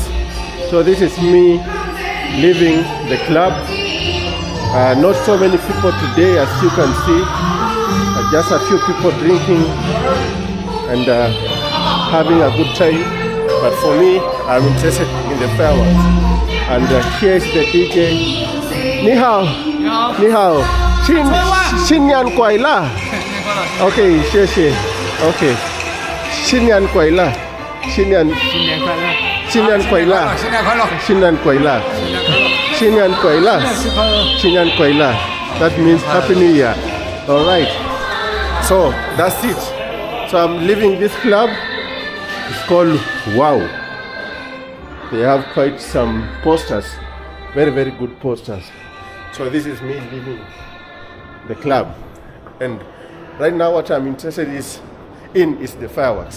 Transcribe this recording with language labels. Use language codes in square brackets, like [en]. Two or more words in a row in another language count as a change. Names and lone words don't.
[en] So this is me leaving the club. Not so many people today, as you can see. Just a few people drinking and having a good time. But for me, I'm interested in the fireworks. And here's the DJ. [zh] 你好. 你好。新年快乐. Okay, 谢谢. Okay. 新年快乐，新年新年快乐！新年快乐，新年快乐！新年快乐，新年快乐，新年快乐. [en] That means Happy New Year. All right. So that's it. So I'm leaving this club. It's called Wow. They have quite some posters, very very good posters. So this is me leaving the club, and right now what I'm interested is the fireworks.